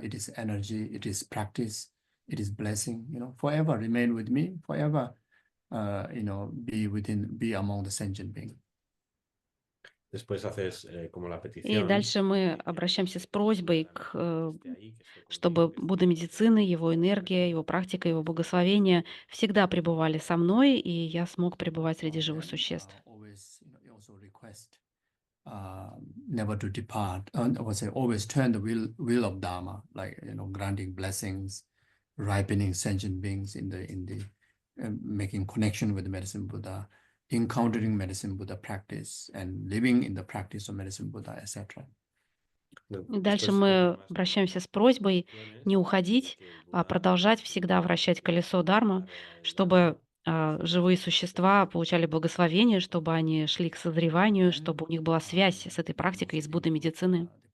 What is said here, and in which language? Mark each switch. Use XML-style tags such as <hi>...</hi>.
<en>It is energy, it is practice, it is blessing. Forever remain with me, forever, be among the sentient beings.</en> <es>Después haces como la</es> <ru>И</ru> <es>petición,</es> <ru>дальше мы обращаемся с просьбой, чтобы Будда Медицины, его энергия, его практика, его благословение всегда пребывали со мной, и я смог пребывать среди живых существ.</ru> <en>You also request never to depart. I would say always turn the wheel of Dharma, like granting blessings, ripening sentient beings in the making connection with the medicine Buddha, encountering medicine Buddha practice, and living in the practice of medicine Buddha, etc.</en> <ru>И дальше мы обращаемся с просьбой не уходить, а продолжать всегда вращать колесо Дharma, чтобы живые существа получали благословение, чтобы они шли к созреванию, чтобы у них была связь с этой практикой из Будды Медицины.</ru>